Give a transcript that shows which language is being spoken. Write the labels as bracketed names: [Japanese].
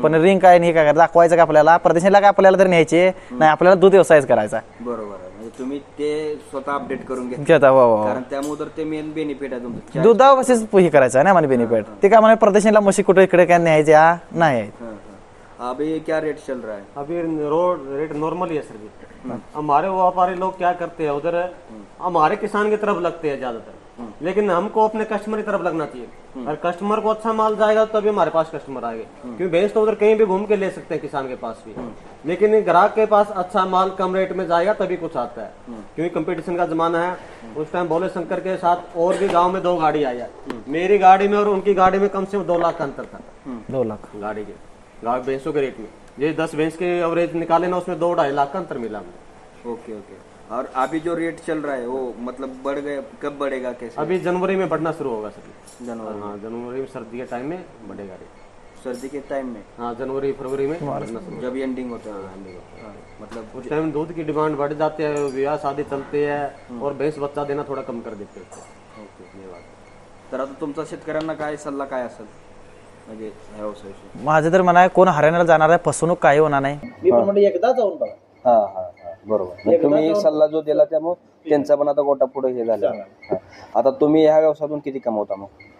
[Marathi] पण रिंग काय नाही, काय दाखवायचं का आपल्याला, प्रदेशाला काय आपल्याला तर न्यायचे नाही, आपल्याला दूध व्यवसायच करायचा. बरोबर. म्हणजे तुम्ही ते स्वतः अपडेट करून घेता, कारण त्यामुळे तर ते मेन बेनिफिट आहे तुमचं. दुधावरच हे करायचं आहे ना मला बेनिफिट. ते काय मला प्रदेशाला म्हशी कुठे इकडे काय न्यायच्या नाही. [Hindi] अभी क्या रेट चल रहा है? अभी रोड रेट नॉर्मल ही है सर जी. हमारे व्यापारी लोग क्या करते हैं उधर, हमारे किसान की तरफ लगते हैं ज्यादातर, लेकिन हमको अपने कस्टमर की तरफ लगना चाहिए. और कस्टमर को अच्छा माल जाएगा तभी हमारे पास कस्टमर आएंगे, क्योंकि भैंस तो उधर कहीं भी घूम के ले सकते हैं किसान के पास भी, लेकिन ग्राहक के पास अच्छा माल कम रेट में जाएगा तभी कुछ आता है. क्योंकि कंपटीशन का जमाना है. उस टाइम भोले शंकर के साथ और भी गाँव में 2 गाड़ी आई है. मेरी गाड़ी में और उनकी गाड़ी में कम से कम 2 लाख का अंतर था. 2 लाख गाड़ी के भैंसों के रेट में. ये 10 भैंस के एवरेज निकाले ना, उसमें 2-2.5 लाख का अंतर मिला हमें. ओके. और अभी जो रेट चल रहा है वो मतलब बढ़ गए, कब बढ़ेगा, कैसे? अभी जनवरी में बढ़ना शुरू होगा सर. जनवरी? हाँ, जनवरी में सर्दी के टाइम में बढ़ेगा रेट. सर्दी के टाइम में? हाँ, जनवरी फरवरी में बढ़ना शुरू, जब एंडिंग होता है. मतलब उस टाइम दूध की डिमांड बढ़ जाती है, विवाह शादी चलते हैं और भैंस बच्चा देना थोड़ा कम कर देते हैं. ओके, ये बात. [Marathi] तर आता तुमचा शेतकऱ्यांना काय सल्ला काय असेल म्हणजे व्यवसायाशी? माझं तर म्हणा कोण हरियाणाला जाणार आहे, फसवणूक काही होणार नाही. मी पण म्हणजे एकदा जाऊन बघा. बरोबर. तुम्ही सल्ला जो दिला त्यामुळे त्यांचा पण आता गोटा पुढे हे झाला. आता तुम्ही ह्या व्यवसायातून किती कमवता मग?